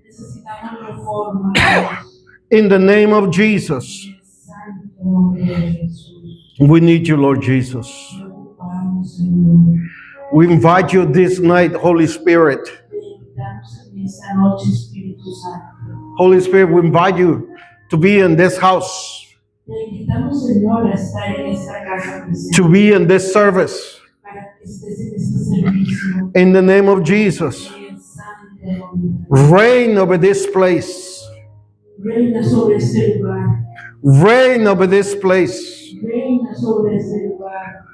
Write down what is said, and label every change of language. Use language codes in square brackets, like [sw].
[es] necesitamos reforma, Dios. [en] In the name of Jesus, [es] En el santo nombre de Jesús. [en] we need you, Lord Jesus. [es] Te ocupamos, Señor. [en] We invite you this night, Holy Spirit. [es] Te invitamos en esta noche, Espíritu Santo. [en] Holy Spirit, we invite you to be in this house, [es] Te invitamos, Señor, a estar en esta casa presente, [en] to be in this service. [es] para que estés en este servicio. [en] In the name of Jesus, [es] En el santo nombre. [en] reign over this place. [es] Reina sobre este lugar. [en] Reign over this place. [es] Reina sobre este lugar.